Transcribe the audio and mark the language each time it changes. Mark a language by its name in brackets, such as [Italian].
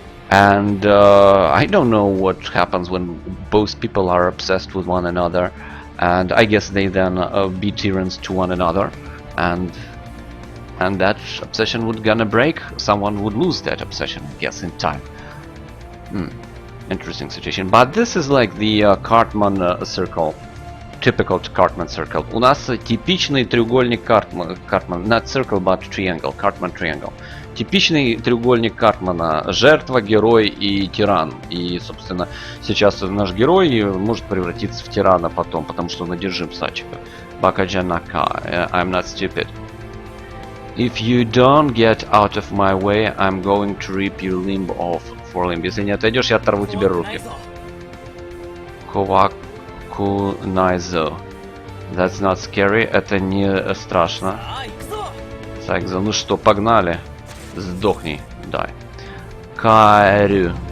[English] And I don't know what happens when both people are obsessed with one another, and I guess they then be tyranns to one another, and that obsession would gonna break. Someone would lose that obsession, I guess, in time. Interesting situation. But this is like the Cartman circle. Typical Cartman circle. [Russian] У нас типичный треугольник Cartman. [English] Not circle, but triangle. Cartman triangle. [Russian] Типичный треугольник Картмана. Жертва, герой и тиран. И, собственно, сейчас наш герой может превратиться в тирана потом, потому что он одержим Сачико. [Japanese] Бакаджанака. [English] I'm not stupid. If you don't get out of my way, I'm going to rip your limb off. Forelimb. [Russian] Если не отойдешь, я оторву тебе руки. [Japanese] Ковакунайзо. [English] That's not scary. [Russian] Это не страшно. Сайкзо. Ну что, погнали. Сдохни. Дай. Карю.